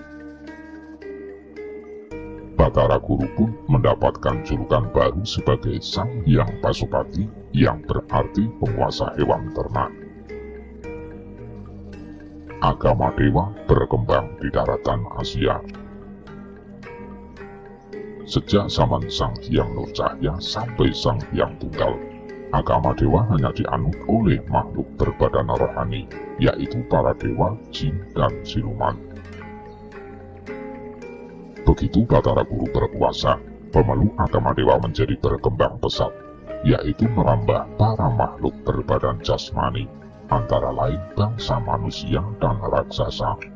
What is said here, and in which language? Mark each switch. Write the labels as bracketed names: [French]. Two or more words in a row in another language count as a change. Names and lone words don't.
[Indonesian] Batara Guru pun mendapatkan julukan baru sebagai Sang Hyang Pasupati, yang berarti penguasa hewan ternak. Agama dewa berkembang di daratan Asia. Sejak zaman Sang Hyang Nurcahya sampai Sang Hyang Tunggal, agama dewa hanya dianut oleh makhluk berbadan rohani, yaitu para dewa, jin, dan siluman. Begitu Batara Guru berkuasa, pemeluk agama dewa menjadi berkembang pesat, yaitu merambah para makhluk berbadan jasmani, antara lain bangsa manusia dan raksasa.